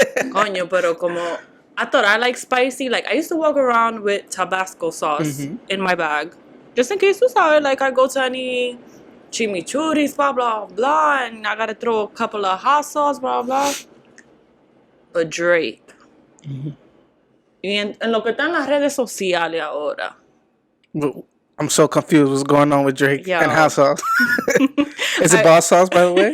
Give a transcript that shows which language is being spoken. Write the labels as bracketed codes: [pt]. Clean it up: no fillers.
[es] Coño, pero como [en] I thought I like spicy. Like, I used to walk around with Tabasco sauce in my bag. Just in case, you saw it. Like, I go to any chimichurris, blah, blah, blah. And I got to throw a couple of hot sauce, blah, blah. But Drake. [es] Y en lo que está en las redes sociales ahora. [en] I'm so confused. What's going on with Drake and hot sauce? Is it boss sauce, by the way?